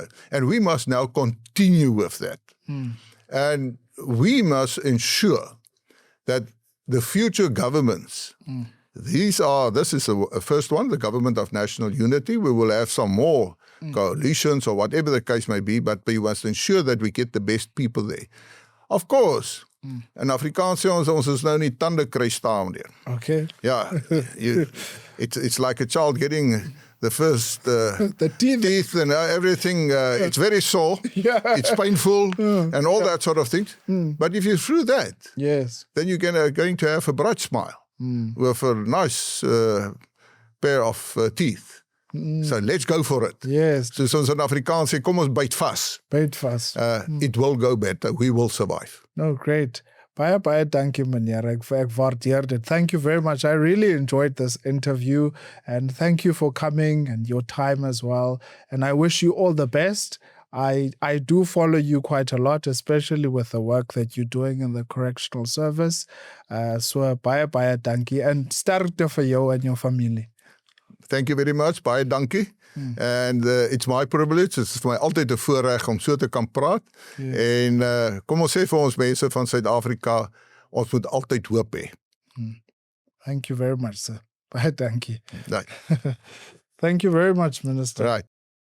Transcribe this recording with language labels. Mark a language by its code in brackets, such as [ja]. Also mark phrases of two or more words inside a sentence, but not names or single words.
[en] And we must now continue with that. And we must ensure that the future governments, this is the first one, the Government of National Unity. We will have some more coalitions or whatever the case may be, but we must ensure that we get the best people there. Of course, in Afrikaans [af] sê ons is nou nie tande kry staan meneer. [en] Okay. Yeah, it's like a child getting the first the teeth and everything. It's very sore. Yeah. It's painful and all that sort of things. But if you're through that, yes, then you're going to have a bright smile with a nice pair of teeth. So let's go for it. Yes. [af] So soos in Afrikaans sê, kom ons byt vas. Byt vas. [en] It will go better. We will survive. No, great. [af] Baie dankie meneer. Ek waardeer dit. [en] Thank you very much. I really enjoyed this interview and thank you for coming and your time as well. And I wish you all the best. I do follow you quite a lot, especially with the work that you're doing in the correctional service. [af] So baie dankie and sterkte vir jou en jou familie. [en] Thank you very much. [af] Baie dankie. [en] And it's my privilege. [af] Dit is vir my altyd 'n voorreg om so te kan praat. En kom ons sê vir ons mense van Suid-Afrika, ons moet altyd hoop hê. [en] Thank you very much, sir. [af] Baie dankie. [en] Right. Thank you very much, Minister. Right.